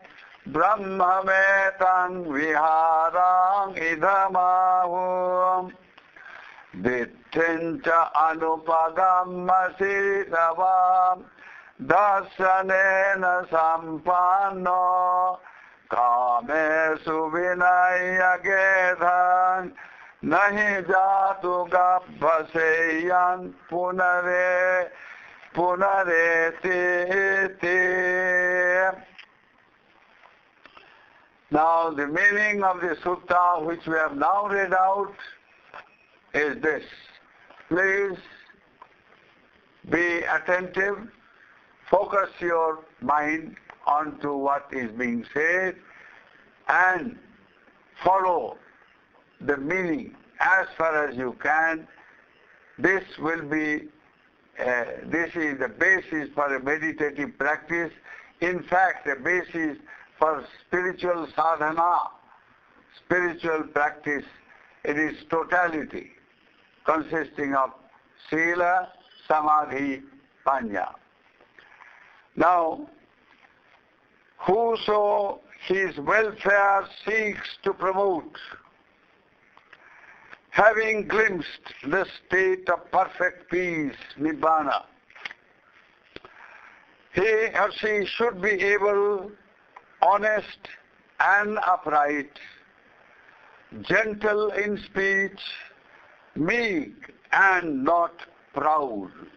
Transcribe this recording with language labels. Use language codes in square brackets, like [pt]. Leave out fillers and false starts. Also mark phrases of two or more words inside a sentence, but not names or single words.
[pi] Brahmametang viharang idhamahu Dittincha anupagamma sitavam Dasanena sampanno Kamesu vinaya gedhan Nahi jatu gabhaseyan punareti. [en] Now the meaning of the sutta which we have now read out is this. Please be attentive, focus your mind onto what is being said and follow the meaning as far as you can. This will be, this is the basis for a meditative practice. In fact, the basis for spiritual sadhana, spiritual practice in its totality, consisting of [pi] sila, samadhi, panya. [en] Now, whoso his welfare seeks to promote, having glimpsed the state of perfect peace, nibbana, he or she should be able, honest and upright, gentle in speech, meek and not proud.